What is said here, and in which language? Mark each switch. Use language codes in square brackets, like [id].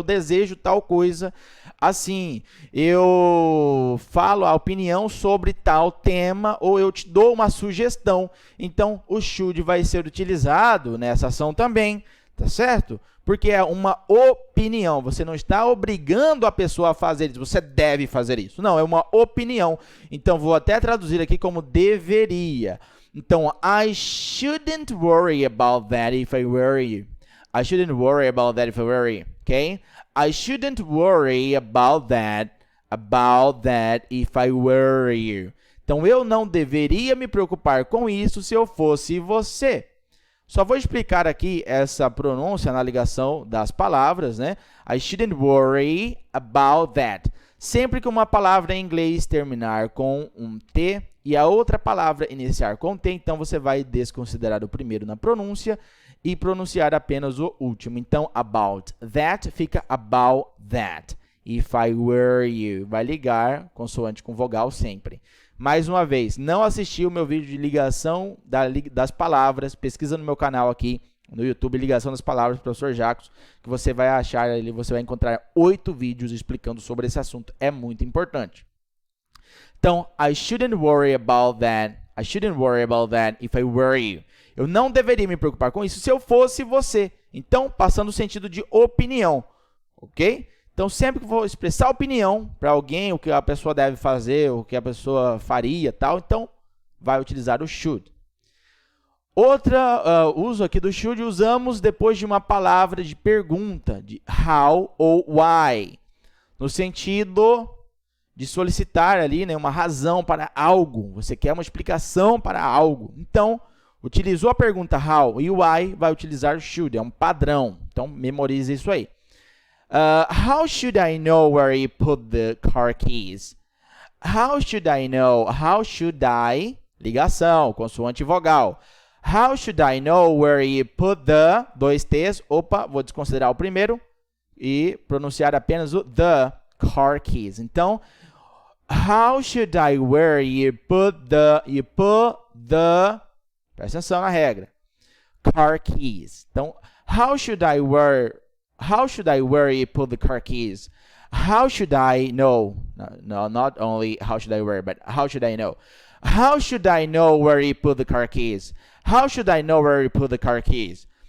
[pt] Eu desejo tal coisa assim, eu falo a opinião sobre tal tema, ou eu te dou uma sugestão. Então, o should vai ser utilizado nessa ação também, tá certo? Porque é uma opinião. Você não está obrigando a pessoa a fazer isso. Você deve fazer isso. Não, é uma opinião. Então, vou até traduzir aqui como deveria. [en] Então, I shouldn't worry about that if I were you. I shouldn't worry about that if I were you. Okay? I shouldn't worry about that if I were you. [pt] Então, eu não deveria me preocupar com isso se eu fosse você. Só vou explicar aqui essa pronúncia na ligação das palavras, né? [en] I shouldn't worry about that. [pt] Sempre que uma palavra em inglês terminar com um T e a outra palavra iniciar com T, então você vai desconsiderar o primeiro na pronúncia e pronunciar apenas o último. [en] Então, about that fica about that. If I were you. [pt] Vai ligar consoante com vogal sempre. Mais uma vez, não assistiu o meu vídeo de ligação das palavras, pesquisa no meu canal aqui no YouTube, ligação das palavras, professor Jacos, que você vai achar ali, você vai encontrar 8 vídeos explicando sobre esse assunto, é muito importante. [en] Então, I shouldn't worry about that if I were you. [pt] Eu não deveria me preocupar com isso se eu fosse você. Então, passando o sentido de opinião, ok? Então, sempre que for expressar opinião para alguém, o que a pessoa deve fazer, o que a pessoa faria, tal, então, vai utilizar o should. Outro uso aqui do should, usamos depois de uma palavra de pergunta, de how ou why, no sentido de solicitar ali, né, uma razão para algo, você quer uma explicação para algo. Então, utilizou a pergunta how e o why, vai utilizar o should, é um padrão. Então, memorize isso aí. [en] How should I know where you put the car keys? How should I know? How should I? [pt] Ligação, consoante vogal. [en] How should I know where you put the? 2 T's. [pt] Opa, vou desconsiderar o primeiro e pronunciar apenas o [en] the car keys. Então, how should I where you put the? [pt] Presta atenção na regra. [en] Car keys. Então, how should I where you put the car keys? How should I know? No, not only how should I where, but how should I know? How should I know where you put the car keys? How should I know where you put the car keys?